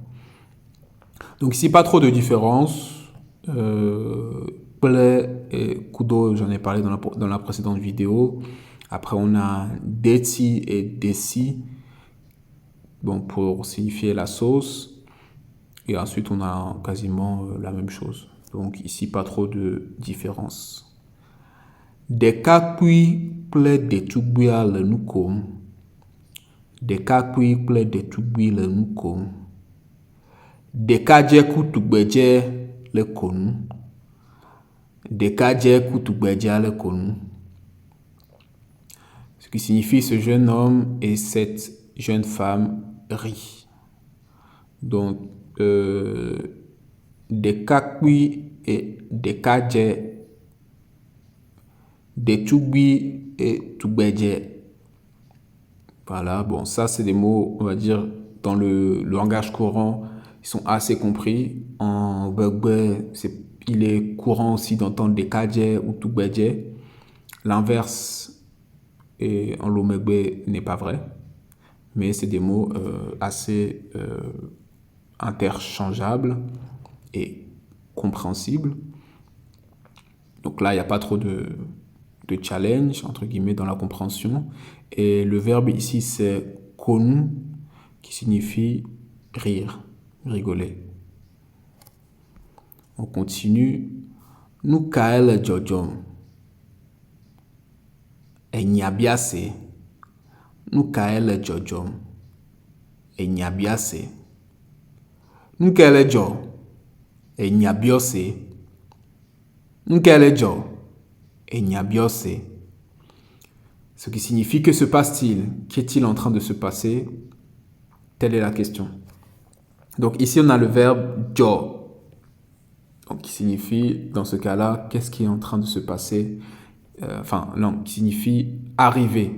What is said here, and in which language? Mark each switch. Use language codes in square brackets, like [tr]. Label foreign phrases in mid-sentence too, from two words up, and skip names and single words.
[fr] Donc ici, pas trop de différence. Ple et kudo, j'en ai parlé dans la précédente vidéo. Après, on a deti et desi bon, pour signifier la sauce. Et ensuite, on a quasiment la même chose. Donc ici, pas trop de différence. [ee] Ɖekakpui kple ɖetugbia le nu kom. Ɖekakpui kple ɖetugbui le nu kom. Ɖekadze ku tugbedze le konu. Ɖekadze ku tugbedzea le konu. [fr] Ce qui signifie ce jeune homme et cette jeune femme rient. Donc, [ee] ɖekakpui et ɖekadze, ɖetugbui et tugbedze. [fr] Voilà, bon, ça c'est des mots, on va dire, dans le langage courant, ils sont assez compris. En Gbegbe, il est courant aussi d'entendre ɖekadze ou tugbedze. L'inverse en Lomegbe n'est pas vrai, mais c'est des mots assez interchangeables et compréhensibles. Donc là, il n'y a pas trop de challenge, entre guillemets, dans la compréhension. Et le verbe ici, c'est konu, qui signifie rire, rigoler. On continue. [ee] Nu kae le dzɔdzɔm? Enyabiase. Nu kae le dzɔdzɔm? Enyabiase. Nu kae le dzɔ? Enyabiose. Nu kae le dzɔ? Enyabiose. [fr] Ce qui signifie que se passe-t-il? Qu'est-il en train de se passer? Telle est la question. Donc ici, on a le verbe dzɔ. Donc, qui signifie, dans ce cas-là, qu'est-ce qui est en train de se passer? Qui signifie arriver.